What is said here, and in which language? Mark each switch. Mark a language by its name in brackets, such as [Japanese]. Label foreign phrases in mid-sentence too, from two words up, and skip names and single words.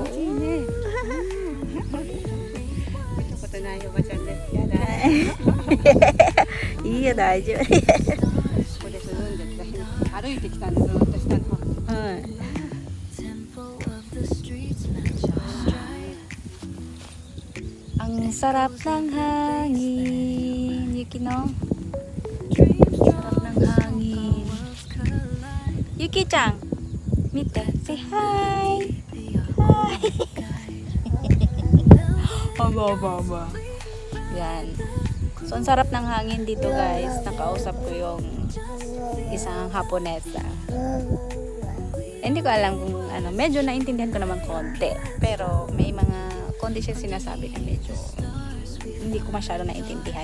[Japanese] 気持ちいいね。見たことないおばちゃんです。やだ。いいよ大丈夫。ここで涼んでた。歩いてきたんでずっと下の方。 [Filipino] はい。Ang sarap ng hangin, Yuki, no? Sarap ng hangin. [Japanese] Yuki-chan, mite, [English] say hi. Hi. [Filipino] Aba. Yan. So, ang sarap ng hangin dito, guys. Nakausap ko yung isang Haponesa. Hindi ko alam kung ano. Medyo naintindihan ko naman konti. Pero may mga konti siya sinasabi na medyo hindi ko masyado naintindihan.